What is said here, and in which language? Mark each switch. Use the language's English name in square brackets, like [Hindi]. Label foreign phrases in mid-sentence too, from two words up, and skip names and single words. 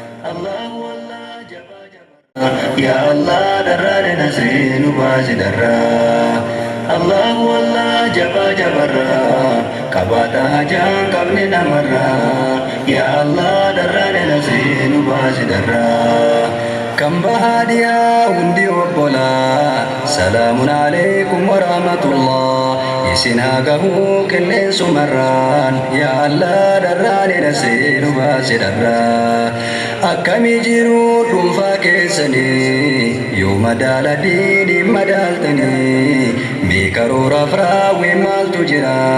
[Arabic] الله الله, [Oromo] jabaa jabaa. [Arabic] يا الله, [Oromo] darraan nasrii nu baasi darraa. [Arabic] الله الله, [Oromo] jabaa jabarraa. Qabaata hajaan qabne namarraa. [Arabic] يا الله, [Oromo] darraan nasrii nu baasi darraa. Kan bahaa dhiyaa hundi obbolaa. [Arabic] سلام عليكم ورحمة الله. [Oromo] Isin haa gahuu qilleensumarraan. [Arabic] يا الله, [Oromo] darraan nasrii nu baasi darraa. Akkami jiru dhuunfaa keessanii? Yoo madaala diinii madaaltanii, mee karooraaf raawwii maaltu jira?